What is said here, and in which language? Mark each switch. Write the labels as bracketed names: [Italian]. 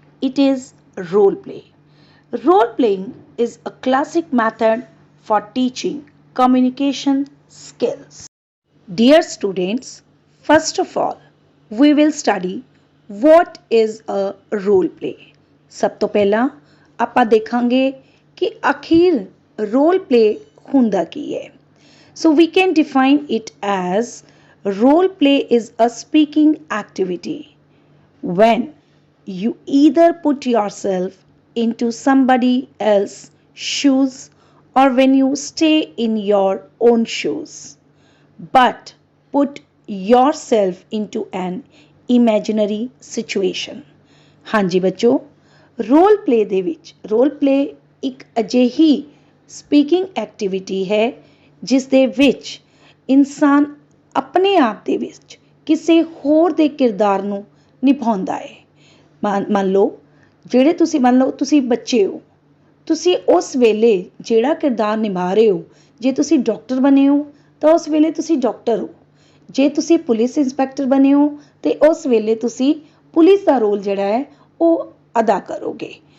[English] It is role play. Role playing is a classic method for teaching communication skills. Dear students, first of all, we will study what is a role play. [Punjabi] ਸਭ ਤੋਂ ਪਹਿਲਾਂ ਆਪਾਂ ਦੇਖਾਂਗੇ ਕਿ ਆਖਿਰ role play ਹੁੰਦਾ ਕੀ ਹੈ. [English] So we can define it as role play is a speaking activity when you either put yourself into somebody else's shoes or when you stay in your own shoes but put yourself into an imaginary situation. [Punjabi] ਹਾਂਜੀ ਬੱਚੋ, role play ਦੇ ਵਿੱਚ role play ਇੱਕ ਅਜਿਹੀ speaking activity ਹੈ ਜਿਸ ਦੇ ਵਿੱਚ ਇਨਸਾਨ ਆਪਣੇ ਆਪ ਦੇ ਵਿੱਚ ਕਿਸੇ ਹੋਰ ਦੇ ਕਿਰਦਾਰ ਨੂੰ ਨਿਭਾਉਂਦਾ ਹੈ. ਮੰਨ ਲਓ ਤੁਸੀਂ ਬੱਚੇ ਹੋ, ਤੁਸੀਂ ਉਸ ਵੇਲੇ ਜਿਹੜਾ ਕਿਰਦਾਰ ਨਿਭਾ ਰਹੇ ਹੋ, ਜੇ ਤੁਸੀਂ ਡਾਕਟਰ ਬਣੇ ਹੋ ਤਾਂ ਉਸ ਵੇਲੇ ਤੁਸੀਂ ਡਾਕਟਰ ਹੋ, ਜੇ ਤੁਸੀਂ ਪੁਲਿਸ ਇੰਸਪੈਕਟਰ ਬਣੇ ਹੋ ਤੇ ਉਸ ਵੇਲੇ ਤੁਸੀਂ ਪੁਲਿਸ ਦਾ ਰੋਲ ਜਿਹੜਾ ਹੈ ਉਹ ਅਦਾ ਕਰੋਗੇ.